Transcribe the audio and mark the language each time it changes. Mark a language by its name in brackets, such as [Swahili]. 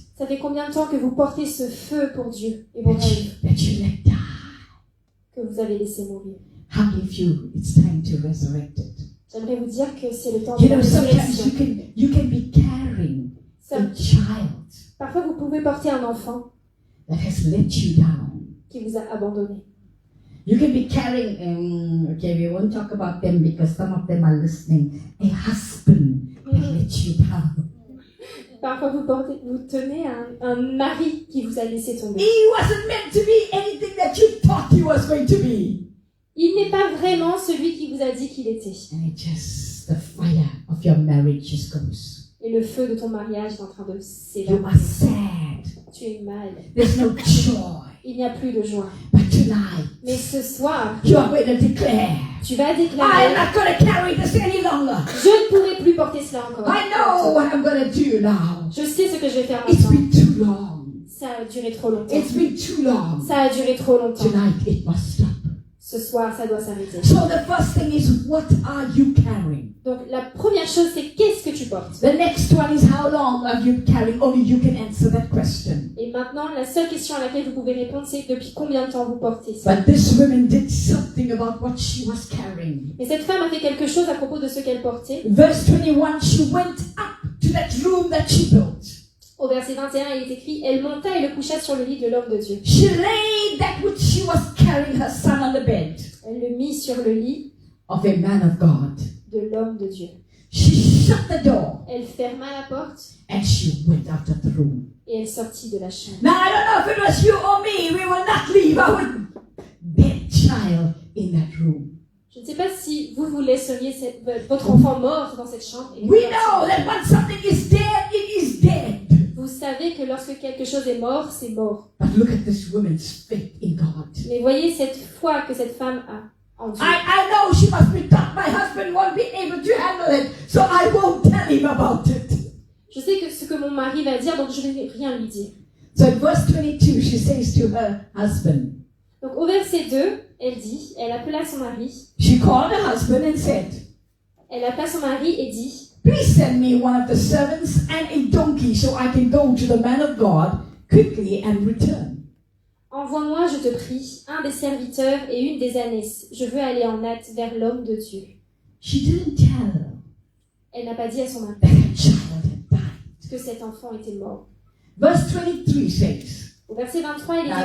[French] Ça Ça fait combien de temps que vous portez ce feu pour Dieu et vos rêves [English] that you let die? [French] que vous avez laissé mourir? [English] How many of you, it's time to resurrect it? [French] J'aimerais vous dire que c'est le temps de [English] You [French] la [English] know, sometimes [French] résurrection. [English] you can be carrying a child [French] Parfois, vous pouvez porter un enfant [English] that has let you down. [French] qui vous a abandonné. [English] You can be carrying, okay, we won't talk about them because some of them are listening. A husband that let you down. [French] Parfois, vous tenez un mari qui vous a laissé tomber. [English] He wasn't meant to be anything that you thought he was going to be. [French] Il n'est pas vraiment celui qui vous a dit qu'il était. [English] And it just, the fire of your marriage just goes. [French] Et le feu de ton mariage est en train de [English] You [French] s'évanouir. [English] are sad. [French] Tu es mal. [English] There's no joy. [French] Il n'y a plus de joie. [English] But tonight, [French] Mais ce soir, [English] you are going to declare, [French] tu vas [English] I am [French] déclarer, [English] not going to carry this any longer. [French] je ne pourrai plus porter cela encore. [English] I know what I'm going to do now. [French] Je sais ce que je vais faire [English] It's [French] maintenant. [English] been too long. [French] Ça a duré trop longtemps. [English] It's been too long. [French] Ça a duré trop longtemps. [English] Tonight it must stop. [French] Ce soir, ça doit s'arrêter. [English] So the first thing is, what are you carrying? [French] Donc, la première chose, c'est qu'est-ce que tu portes? [English] The next one is, how long are you carrying? Only you can answer that question. [French] Et maintenant, la seule question à laquelle vous pouvez répondre, c'est depuis combien de temps vous portez ça? [English] But this woman did something about what she was carrying. [French] Et cette femme a fait quelque chose à propos de ce qu'elle portait. [English] Verse 21, she went up to that room that she built. [French] Au verset 21, il est écrit, elle monta et le coucha sur le lit de l'homme de Dieu. [English] She laid that which she was carrying, her son, on the bed [French] Elle le mit sur le lit [English] of a man of God. [French] de l'homme de Dieu. [English] She shut the door [French] Elle ferma la porte [English] and she went out of the room. [French] et elle sortit de la chambre. [English] Now, I don't know if it was you or me, we will not leave our dead child in that room. [French] Je ne sais pas si vous laisseriez votre enfant mort dans cette chambre. Et que [English] We [French] vous [English] know that when something is dead, it is dead. [French] Vous savez que lorsque quelque chose est mort, c'est mort. [English] But look at this woman's faith in God. [French] Mais voyez cette foi que cette femme a en Dieu. [English] I know she must be thought my husband won't be able to handle it, so I won't tell him about it. [French] Je sais que ce que mon mari va dire, donc je ne vais rien lui dire. [English] So in verse 22, she says to her husband, [French] Donc au verset 2, elle dit, elle appela son mari, [English] she called her husband and said, [French] elle appela son mari et dit, [English] please send me one of the servants and a donkey so I can go to the man of God quickly and return. [French] envoie-moi, je te prie, un des serviteurs et une des ânesses. Je veux aller en hâte vers l'homme de Dieu. [English] She didn't tell her [French] Elle n'a pas dit à son mari [English] that her child had died. [French] que cet enfant était mort. [English] Verse 23 says, [French] Au verset 23, il est [English] now